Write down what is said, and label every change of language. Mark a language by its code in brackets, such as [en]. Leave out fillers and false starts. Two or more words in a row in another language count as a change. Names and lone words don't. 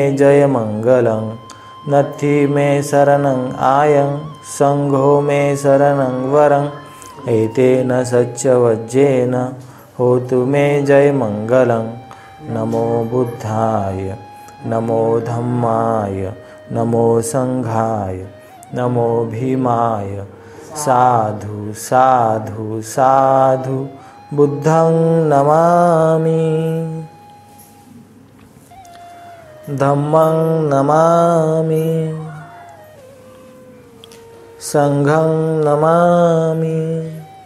[pi] जयमङ्गलं नथि मे शरणं आयं संघो मे शरणं वरम् एतेन सच्चवज्जेन होतु मे जयमङ्गलं नमो बुद्धाय नमो धम्माय नमो संघाय नमो भीमाय साधु साधु साधु बुद्धं नमामि धम्मं नमामि संघं नमामि